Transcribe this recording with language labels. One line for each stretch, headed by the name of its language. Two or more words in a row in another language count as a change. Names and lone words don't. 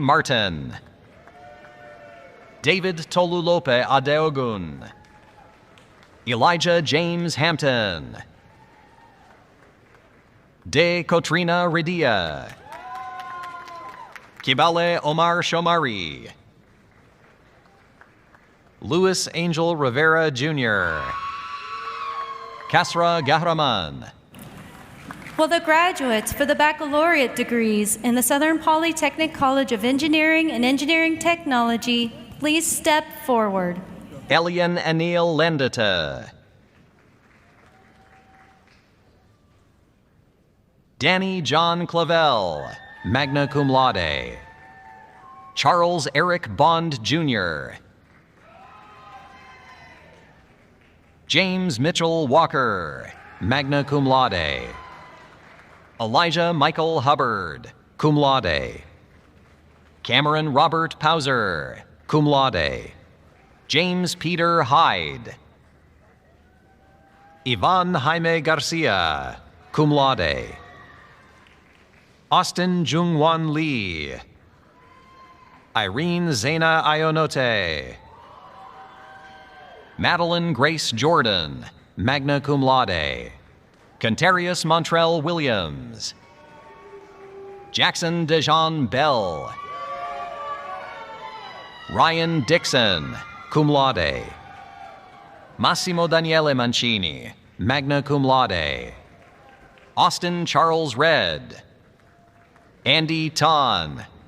English: Martin, David Tolulope Adeogun, Elijah James Hampton, De Kotrina Ridia, Kibale Omar Shomari, Louis Angel Rivera Jr., Kasra Gahraman. Will the graduates for the baccalaureate degrees in the Southern Polytechnic College of Engineering and Engineering Technology please step forward? Elian Anil Lendita, Danny John Clavel,
Latin: magna cum laude,
English: Charles Eric Bond Jr., James Mitchell Walker,
Latin: magna cum laude, Elijah Michael Hubbard, cum laude, Cameron Robert Pauser, cum laude,
English: James Peter Hyde, Ivan Jaime Garcia,
Latin: cum laude,
English: Austin Jungwon Lee, Irene Zena Ionote, Madeline Grace Jordan,
Latin: magna cum laude,
English: Contarius Montrell Williams, Jackson Dejan Bell, Ryan Dixon,
Latin: cum laude, Massimo Daniele Mancini, magna cum laude,
English: Austin Charles Red, Andy Tan,